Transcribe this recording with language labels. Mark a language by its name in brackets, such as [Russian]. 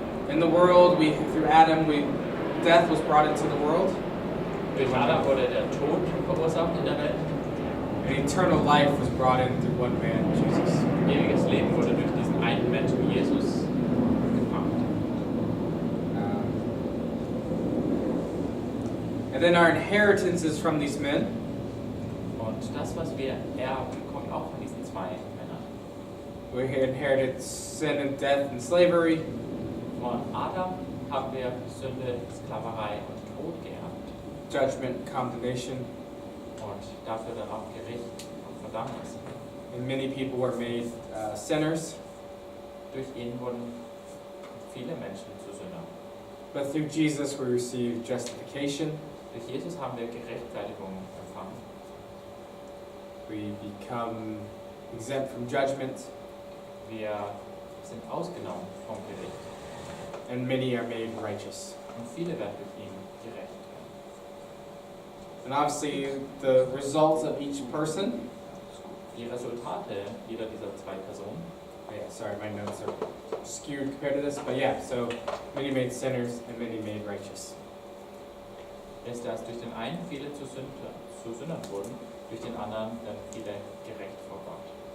[English] In the world, through Adam, death was brought into the world. [German] Durch Adam wurde der Tod verursacht in der Welt. [English] And eternal life was brought in through one man, Jesus. [German] Ewiges Leben wurde durch diesen einen Menschen, Jesus, gebracht. [English] And then our inheritance is from these men. [German] Und das, was wir erben, kommt auch von diesen zwei Männern. [English] We inherited sin and death and slavery. [German] Von Adam haben wir Sünde, Sklaverei und Tod geerbt. [English] Judgment, condemnation. [German] Und dafür dann auch Gericht und Verdammnis. [English] And many people were made sinners. [German] Durch ihn wurden viele Menschen zu Sündern. [English] But through Jesus we receive justification. [German] Durch Jesus haben wir Gerechtfertigung empfangen. [English] We become exempt from judgment. [German] Wir sind ausgenommen vom Gericht. [English] And many are made righteous. [German] Und viele werden durch ihn gerecht. [English] And obviously the results of each person. [German] Die Resultate jeder dieser zwei Personen. [English] Yeah, sorry, my notes are skewed compared to this, but yeah, so many made sinners and many made righteous. [German] Ist, dass durch den einen viele zu zu Sündern wurden, durch den anderen dann viele gerecht vor Gott.